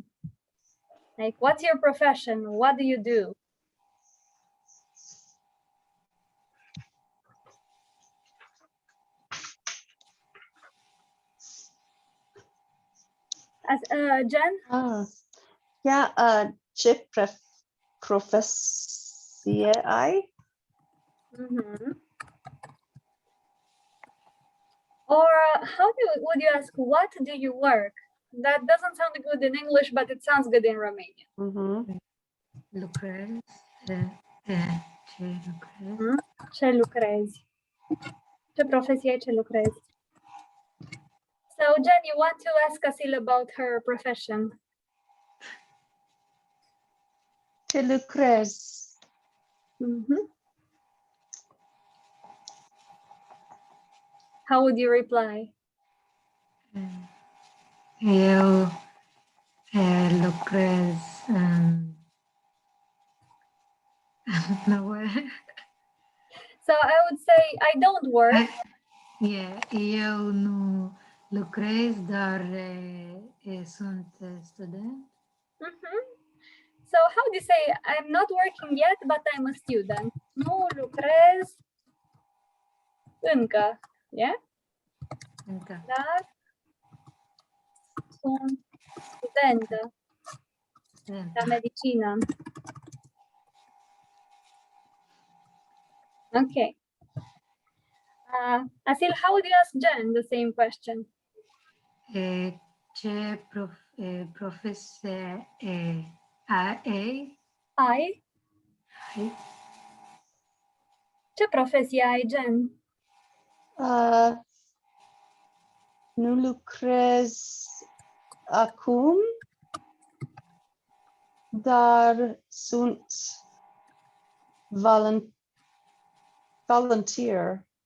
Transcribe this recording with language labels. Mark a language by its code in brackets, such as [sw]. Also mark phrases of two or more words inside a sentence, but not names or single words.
[en] Like, what's your profession? What do you do? As Jen? Yeah, [ro] ce profesie ai? Mm-hmm. [en] Or would you ask, what do you work? That doesn't sound good in English, but it sounds good in Romanian. [ro] Lucrez. Ce lucrez? Ce lucrezi? Ce profesie ai, ce lucrezi? [en] So Jen, you want to ask Asil about her profession? [ro] Ce lucrezi? [en] How would you reply? [ro] Eu lucrez nowhere. [en] So I would say, I don't work. [ro] Eu nu lucrez, dar sunt student. [en] So how do you say, I'm not working yet, but I'm a student? [ro] Nu lucrez încă. Yeah? Încă. Dar sunt studentă la medicină. [en] Okay. Asil, how would you ask Jen the same question? [ro] Ce profesie ai? Ai? Ce profesie ai, Jen? Nu lucrez acum, dar sunt volunteer.